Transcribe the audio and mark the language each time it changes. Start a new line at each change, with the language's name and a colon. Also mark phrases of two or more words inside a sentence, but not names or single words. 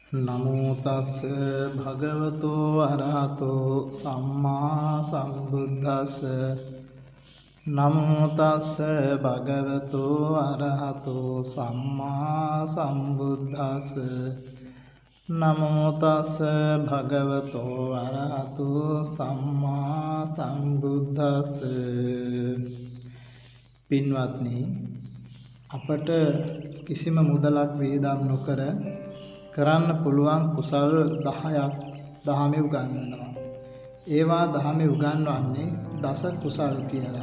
Pali: නමෝ තස් භගවතෝ අරහතෝ සම්මා සම්බුද්දස්ස නමෝ තස් භගවතෝ අරහතෝ සම්මා සම්බුද්දස්ස නමෝ තස් භගවතෝ අරහතෝ සම්මා සම්බුද්දස්ස.
Sinhala: පින්වත්නි, අපට කිසිම මුදලක් වේදම් නොකර කරන්න පුළුවන් කුසල් 10ක් දහමේ උගන්වනවා. ඒවා දහමේ උගන්වන්නේ දස කුසල් කියලා.